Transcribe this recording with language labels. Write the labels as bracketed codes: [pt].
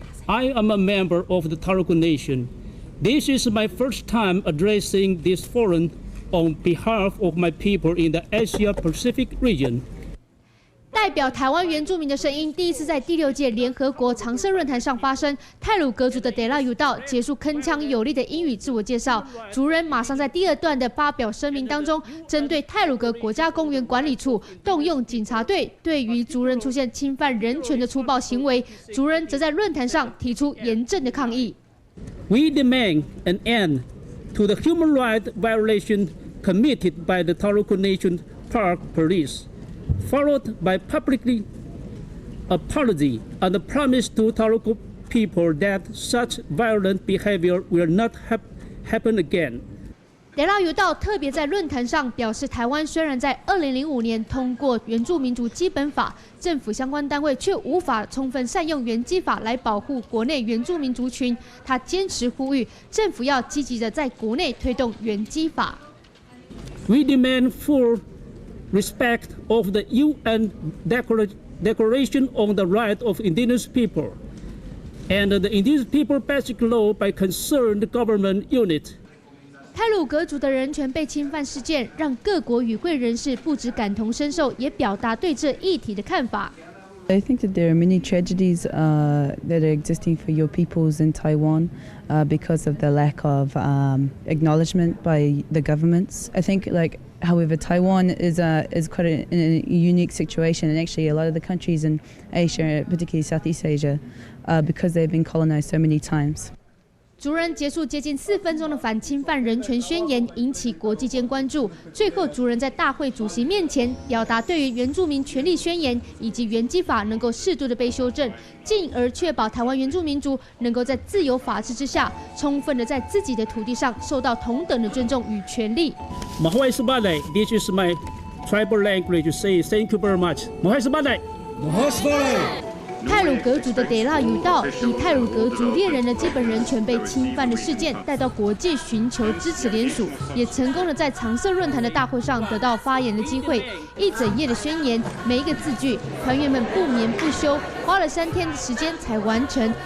[en] I am a member of the Taruku Nation. This is my first time addressing this forum on behalf of my people in the Asia-Pacific region. [zh] 代表台湾原住民的声音第一次在第6届联合国常设论坛上发声。太鲁阁族的德拉尤道结束铿锵有力的英语自我介绍，族人马上在第2段的发表声明当中，针对太鲁阁国家公园管理处动用警察队对于族人出现侵犯人权的粗暴行为，族人则在论坛上提出严正的抗议。 [en] We demand an end to the human rights violation committed by the Taruku Nation Park Police.Followed by publicly apology and a promise to Taruku people that such violent behavior will not happen again. [zh] 德拉尤道特别在论坛上表示，台湾虽然在2005年通过原住民族基本法，政府相关单位却无法充分善用原基法来保护国内原住民族群。他坚持呼吁政府要积极的在国内推动原基法。 [en] We demand full respect of the UN Declaration on the Rights of Indigenous People and the Indigenous People Basic Law by concerned government unit. [zh] 太鲁阁族的人权被侵犯事件，让各国与会人士不只感同身受，也表达对这议题的看法。 [en] I think that there are many tragedies that are existing for your peoples in Taiwan because of the lack of acknowledgement by the governments. I think, however, Taiwan is quite in a unique situation, and actually a lot of the countries in Asia, particularly Southeast Asia, because they've been colonized so many times. [zh] 族人结束接近4分钟的反侵犯人权宣言，引起国际间关注。最后，族人在大会主席面前表达对于原住民权利宣言以及原基法能够适度的被修正，进而确保台湾原住民族能够在自由法治之下，充分的在自己的土地上受到同等的尊重与权利。 [trv] Mahoi Sabale, [en] this is my tribal language to say thank you very much. [trv] Mahoi Sabale. Mahoi Sabale. [zh] 太鲁阁族的德拉尤道以太鲁阁族猎人的基本人权被侵犯的事件带到国际寻求支持联署，也成功的在常设论坛的大会上得到发言的机会。一整页的宣言，每一个字句，团员们不眠不休，花了3天的时间才完成。